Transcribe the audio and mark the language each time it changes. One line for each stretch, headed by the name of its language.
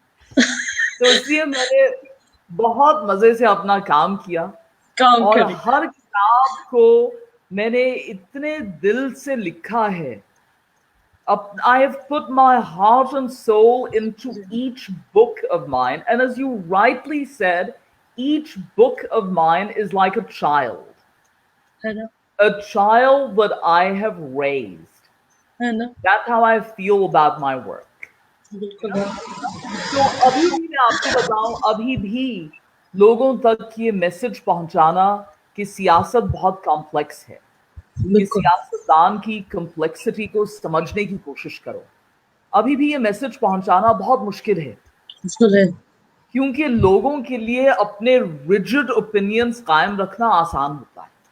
Hindi: तो इसलिए मैंने बहुत मजे से अपना काम किया और हर किताब को मैंने इतने दिल से लिखा है।
English: I have put my heart and soul into each book of mine, and as you rightly said, each book of mine is like a child. A child that I have raised. That's how I feel about my work.
Hindi: So अभी भी मैं आपको बताऊं, अभी भी लोगों तक ये मैसेज पहुंचाना कि सियासत बहुत कॉम्प्लेक्स है, कि सियासतदान की कॉम्प्लेक्सिटी को समझने की कोशिश करो, अभी भी ये मैसेज पहुंचाना बहुत मुश्किल है, क्योंकि लोगों के लिए अपने रिजिड ओपिनियंस कायम रखना आसान होता है।